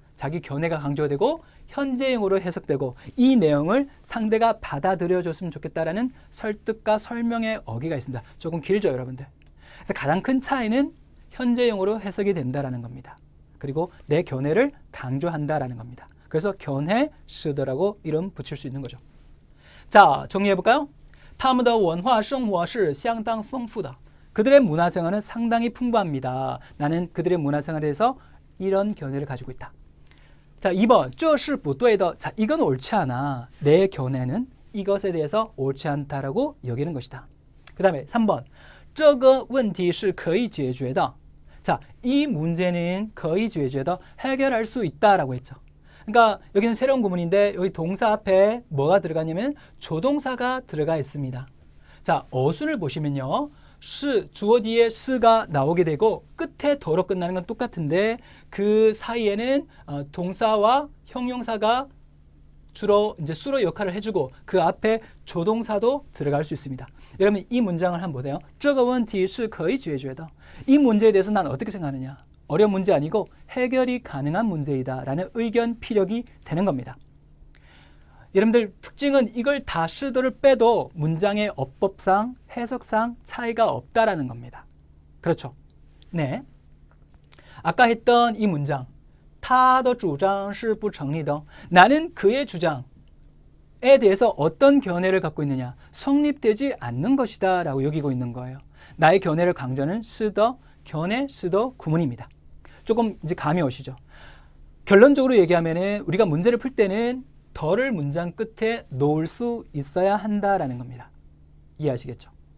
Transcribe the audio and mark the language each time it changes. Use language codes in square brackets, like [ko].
[ko] 자기 견해가 강조되고 현재형으로 해석되고 이 내용을 상대가 받아들여줬으면 좋겠다라는 설득과 설명의 어기가 있습니다. 조금 길죠, 여러분들. 그래서 가장 큰 차이는 현재형으로 해석이 된다라는 겁니다. 그리고 내 견해를 강조한다라는 겁니다. 그래서 견해 시더라고 이름 붙일 수 있는 거죠. 자, 정리해볼까요? [zh] 他们的文化生活是相当丰富的. [ko] 그들의 문화생활은 상당히 풍부합니다. 나는 그들의 문화생활에 대해서 이런 견해를 가지고 있다. 자, 2번 [zh] 这是不对的. [ko] 자, 이건 옳지 않아. 내 견해는 이것에 대해서 옳지 않다라고 여기는 것이다. 그 다음에 3번 [zh] 这个问题是可以解决的. [ko] 자, 이 문제는 [zh] 可以解决的. [ko] 해결할 수 있다라고 했죠. 그러니까 여기는 새로운 구문인데 여기 동사 앞에 뭐가 들어가냐면 조동사가 들어가 있습니다. 자, 어순을 보시면요. 주어 뒤에 스가 나오게 되고 끝에 더로 끝나는 건 똑같은데 그 사이에는 동사와 형용사가 주로 이제 수로 역할을 해주고 그 앞에 조동사도 들어갈 수 있습니다. 여러분 이 문장을 한번 보세요. [zh] 这个问题是可以解决的. [ko] 이 문제에 대해서 난 어떻게 생각하느냐? 어려운 문제 아니고 해결이 가능한 문제이다 라는 의견 피력이 되는 겁니다. 여러분들 특징은 이걸 다 시도를 빼도 문장의 어법상 해석상 차이가 없다라는 겁니다. 그렇죠? 네. 아까 했던 이 문장 [zh] 他的主张是不成立的. [ko] 나는 그의 주장에 대해서 어떤 견해를 갖고 있느냐? 성립되지 않는 것이다 라고 여기고 있는 거예요. 나의 견해를 강조하는 시더, 견해, 시더 구문입니다. 조금 이제 감이 오시죠? 결론적으로 얘기하면은 우리가 문제를 풀 때는 더를 문장 끝에 놓을 수 있어야 한다라는 겁니다. 이해하시겠죠?